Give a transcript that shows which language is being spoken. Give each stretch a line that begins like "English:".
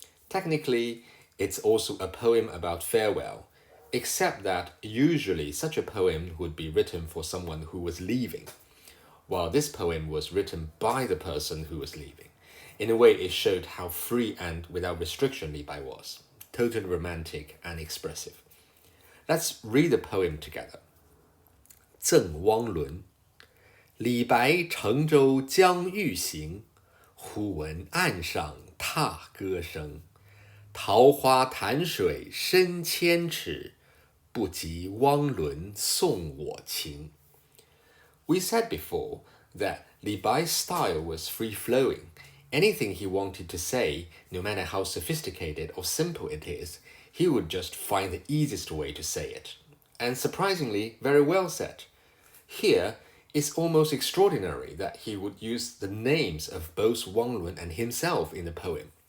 English: Technically, it's also a poem about farewell, except that usually such a poem would be written for someone who was leaving, while this poem was written by the person who was leaving. In a way, it showed how free and without restriction Li Bai was, totally romantic and expressive. Let's read the poem together.
Chinese: 赠汪伦，李白乘舟将欲行，忽闻岸上踏歌声。桃花潭水深千尺，不及汪伦送我情。
English: We said before that Li Bai's style was free-flowing. Anything he wanted to say, no matter how sophisticated or simple it is, he would just find the easiest way to say it. And surprisingly, very well said. Here, it's almost extraordinary that he would use the names of both Wang Lun and himself in the poem.